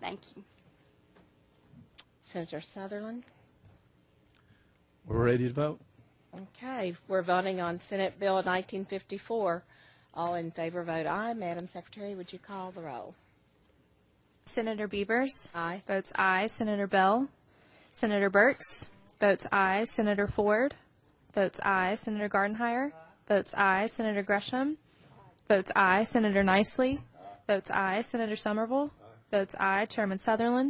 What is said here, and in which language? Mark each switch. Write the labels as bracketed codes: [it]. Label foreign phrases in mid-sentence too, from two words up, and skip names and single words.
[en] Thank you. Senator Sutherland? We're ready to vote. Okay, we're voting on Senate Bill 1954. All in favor vote aye. Madam Secretary, would you call the roll? Senator Beavers? Aye. Votes aye. Senator Bell? Senator Burks? Votes aye. Senator Ford? Votes aye. Senator Gardenhire? Votes aye. Senator Gresham? Votes aye. Senator Nicely? Votes aye. Senator Somerville? Votes aye. Chairman Sutherland?